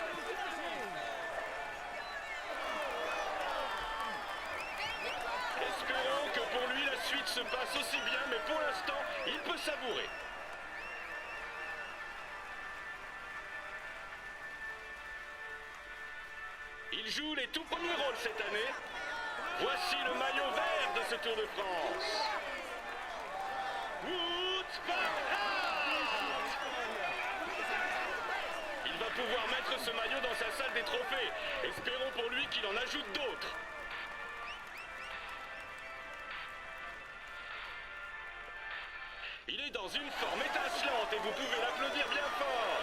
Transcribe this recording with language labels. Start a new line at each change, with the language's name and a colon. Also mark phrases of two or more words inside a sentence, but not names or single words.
French: Espérons que pour lui la suite se passe aussi bien, mais pour l'instant, il peut savourer. Il joue les tout premiers rôles cette année. Voici le maillot vert de ce Tour de France. Wout van Aert. Il va pouvoir mettre ce maillot dans sa salle des trophées. Espérons pour lui qu'il en ajoute d'autres. Il est dans une forme étincelante et vous pouvez l'applaudir bien fort.